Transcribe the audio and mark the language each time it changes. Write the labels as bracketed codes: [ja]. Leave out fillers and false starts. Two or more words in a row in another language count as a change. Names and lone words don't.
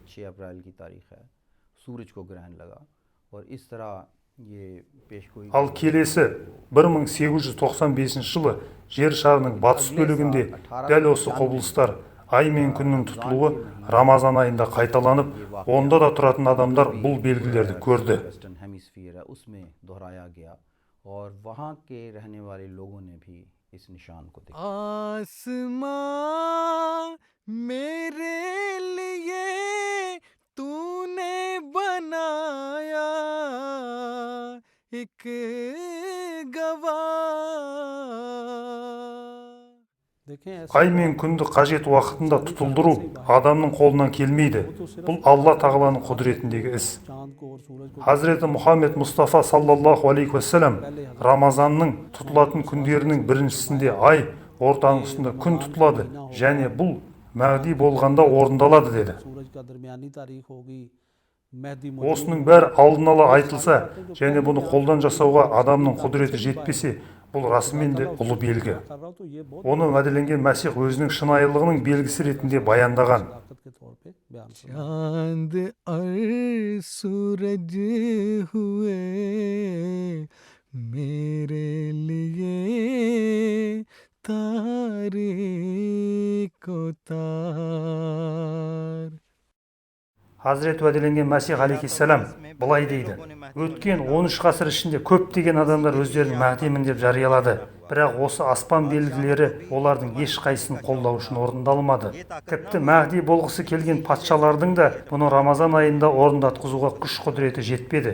[kk] Ал келесі 1895 жылы жер шарының батыс бөлігінде дәл осы құбылыстар ай мен күннің тұтылуы Рамазан айында қайталанып, онда да тұратын адамдар бұл белгілерді көрді. [ur] آسماں میرے لیے تونے بنایا ایک گواہ. [kk] Ай мен күнді қажет уақытында тұтылдыру адамның қолынан келмейді. Бұл Алла тағаланың құдіретіндегі іс. Хазіреті Мұхаммед Мұстафа саллаллаху алейхи вассалам Рамазанның тұтылатын күндерінің біріншісінде ай, ортаңғысында күн тұтылады, және бұл мәғди болғанда орындалады деді. Осының бәрі алдын ала айтылса, және бұны қолдан жасауға адамның құдіреті жетпесе, бұл расымен де ұлы белгі. Оны уәделенген Мәсих өзінің шынайылығының белгісі ретінде баяндаған. [ur] چاند اور سورج ہوئے میرے لیے تاریخ تار. [kk] Хазірет уәделенген Мәсих алейхиссалам былай дейді: өткен 13 ғасыр ішінде көптеген адамдар өздерін мәхдимін деп жариялады, бірақ осы аспан белгілері олардың ешқайсысын қолдау үшін орындалмады. Тіпті мәхди болғысы келген патшалардың да бұны Рамазан айында орындатқызуға күш құдіреті жетпеді.